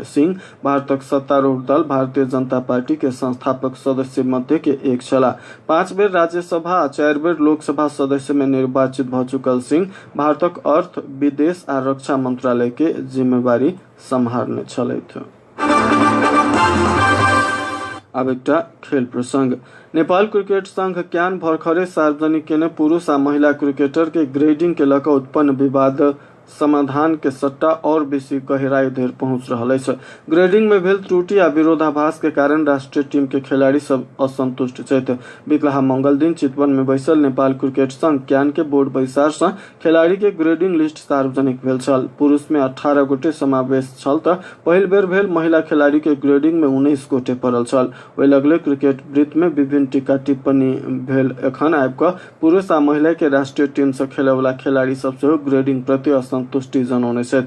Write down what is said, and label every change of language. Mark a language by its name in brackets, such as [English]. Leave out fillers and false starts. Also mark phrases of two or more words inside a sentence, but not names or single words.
[Maithili] सिंह भारतक सत्तारूढ़ दल भारतीय जनता पार्टी के संस्थापक सदस्य मध्य के एक छलाह। 5 बेर राज्यसभा आ 4 बेर लोकसभा सदस्य में निर्वाचित भ चुकल सिंह भारतक अर्थ, विदेश आ रक्षा मंत्रालय के जिम्मेवारी संभालने छलथि। अब एकटा खेल प्रसंग। नेपाल क्रिकेट संघ क्यान भरखरे सार्वजनिक केने पुरुष आ महिला क्रिकेटर के ग्रेडिंग के लऽ कऽ उत्पन्न विवाद समाधान के सट्टा और बेसी गहराई धरि पहुंच रहल अछि। ग्रेडिंग में भेल त्रुटि आ विरोधाभास के कारण राष्ट्रीय टीम के खिलाड़ी सब असंतुष्ट छथि। बिकलाहा मंगल दिन चितवन में बैसल नेपाल क्रिकेट संघ क्यान के बोर्ड बैसार से खिलाड़ी के ग्रेडिंग लिस्ट सार्वजनिक भेल छल। पुरुष में 18 गोटे समावेश छल तऽ पहिल बेर भेल महिला खिलाड़ी के ग्रेडिंग में 19 गोटे पड़ल छल। ओहि लगले क्रिकेट वृत्त में विभिन्न टीका टिप्पणी भेल। एखन आबि कऽ पुरुष आ महिला के राष्ट्रीय टीम से खेले वाला खिलाड़ी सब सेहो ग्रेडिंग प्रति असंतुष्टि जनाउने छथि।